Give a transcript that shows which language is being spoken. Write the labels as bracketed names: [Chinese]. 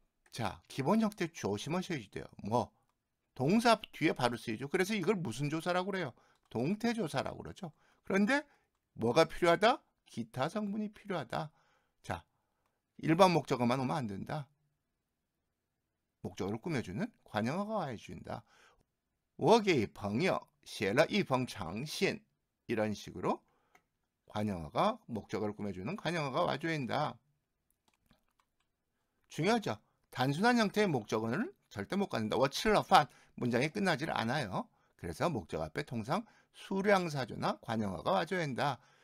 [Korean] 자, 기본 형태 조심하셔야 돼요. 뭐 동사 뒤에 바로 쓰이죠. 그래서 이걸 무슨 조사라고 그래요? 동태 조사라고 그러죠. 그런데 뭐가 필요하다? 기타 성분이 필요하다. 자, 일반 목적어만 오면 안 된다. 목적어를 꾸며주는 관형어가 와줘준다. [Chinese] 我给朋友写了一封长信. [Korean] 이런 식으로 관형어가 목적어를 꾸며주는 관형어가 와줘야 한다. 중요하죠. 단순한 형태의 목적어는 절대 못 갖는다. [Chinese] 我吃了饭 [Korean] 문장이 끝나질 않아요. 그래서 목적 앞에 통상 수량사조나 관형어가 와줘야 한다.